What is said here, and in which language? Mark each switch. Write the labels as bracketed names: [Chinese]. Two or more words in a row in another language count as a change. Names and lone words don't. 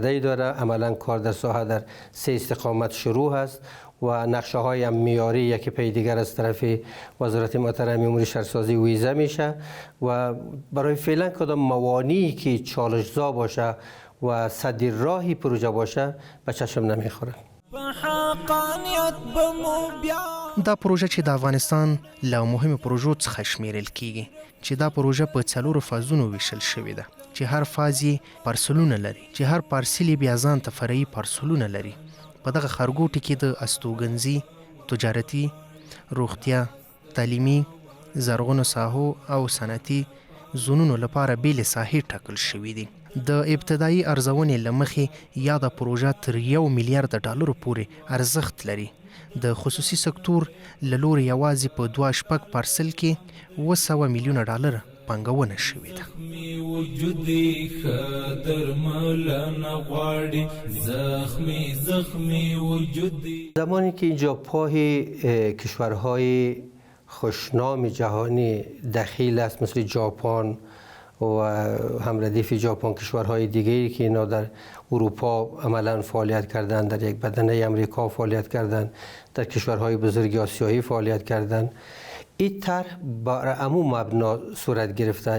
[Persian] عملا کار در ساحه در 3 استقامت شروع است و نقشه های هم معیاری یکی پی دیگر از طرف وزارت محترم امور شهرسازی ویزه میشه و برای فعلا کدام موانعی که چالش‌زا باشه و سد راهی پروژه باشه به چشم نمیخوره. [Pashto] دا پروژه چې د افغانستان له مهمو پروژو څخه شمیرل کیږي چې دا پروژه په 4 فازونو ویشل شوې ده چې هر فاز یې پارسلونه لري چې هر پارسل یې بیا ځان ته فرعي پارسلونه لري. په دغه ښارګوټي کې د استوګنځي، تجارتي، روغتیا، تعلیمي، زرغونو ساحو او صنعتي زونونو لپاره بیلې ساحې ټاکل شوې دي. د ابتدایي ارزونې له مخې یاده پروژه تر 1 میلیارد ډالرو پورې ارزښت لري. د خصوصي سکتور له لوري یوازې په 2.5 پارسل کې 200 میلیونه ډالر پانګونه شوې ده. [Persian] زمانی که اینجا پای کشورهای خوشنام جهانی دخیل است مثل ژاپن و همردیف ژاپن کشورهای دیگری که اینا در اروپا عملا فعالیت کردند، در یک بدنه امریکا فعالیت کردند، در کشورهای بزرگ آسیایی فعالیت کردند، این طرح بر عموم مبنا صورت گرفته.